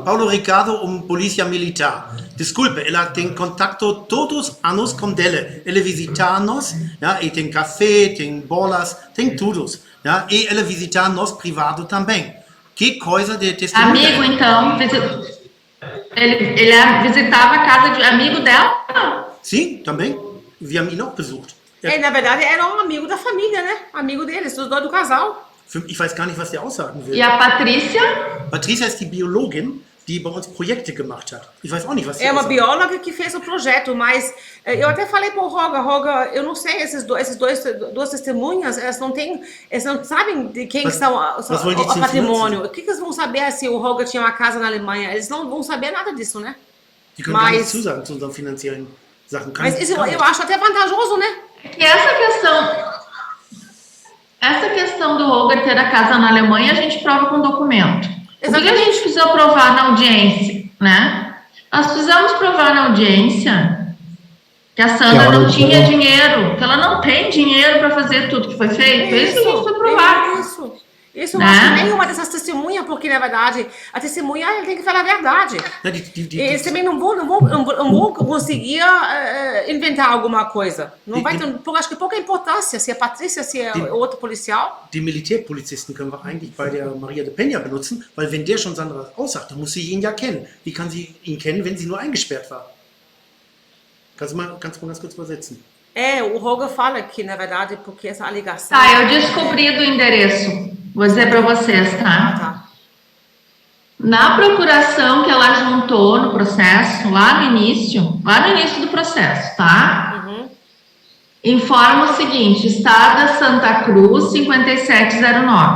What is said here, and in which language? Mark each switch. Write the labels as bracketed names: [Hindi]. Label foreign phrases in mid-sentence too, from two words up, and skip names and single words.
[Portuguese] Paulo Ricardo, Polícia Militar. Desculpe, ela tem contato todos anos com dele. Ele visita nós, ja, e tem café, tem bolas, tem tudo. Ja, e ela visita nós privado também. Que coisa de testemunha. Amigo, então. Ele visitava a casa de amigo dela? Sim, também. [German] Wir haben ihn auch besucht. [Portuguese] Na verdade, era um amigo da família, né? Amigo deles, dos dois do casal. [German] Ich weiß gar nicht, was der aussagen will. [Portuguese] E a Patrícia? [German] Patrícia ist die Biologin, die bei uns Projekte gemacht hat. Ich weiß auch nicht, was sie [Portuguese] É uma [German] aussagt. [Portuguese] bióloga que fez o projeto, mas eu até falei para o Roger, eu não sei, duas testemunhas, elas não sabem de quem Mas- são mas vão o dizer patrimônio. O que eles vão saber se o Roger tinha uma casa na Alemanha? Eles não vão saber nada disso, né? [German] Die können gar [Portuguese] Mas- [German] nichts zusagen zu unserem finanziellen. Sachen kann [Portuguese] Mas isso eu acho até vantajoso, né? E essa questão do Holger ter a casa na Alemanha, a gente prova com documento. O que a gente precisou provar na audiência, né? Nós precisamos provar na audiência que a Sandra não tinha dinheiro, que ela não tem dinheiro para fazer tudo que foi feito. Isso que a gente foi provar. Isso eu acho que nenhuma dessas testemunhas, porque na verdade a testemunha tem que falar a verdade. Eles também não vão conseguir inventar alguma coisa. Não vai ter, acho que pouca importância se é Patrícia, se é outro policial. [German] Die Militärpolizisten können wir eigentlich bei der Maria de Peña benutzen, weil wenn der schon Sandra aussagt, dann muss sie ihn ja kennen. Wie kann sie ihn kennen, wenn sie nur eingesperrt war? Kannst du mal ganz kurz übersetzen? [Portuguese] O Holger fala que, na verdade, porque essa alegação... Tá, eu descobri do endereço. Vou dizer para vocês, tá? Na procuração que ela juntou no processo, lá no início do processo, tá? Informa o seguinte, Estrada Santa Cruz, 5709.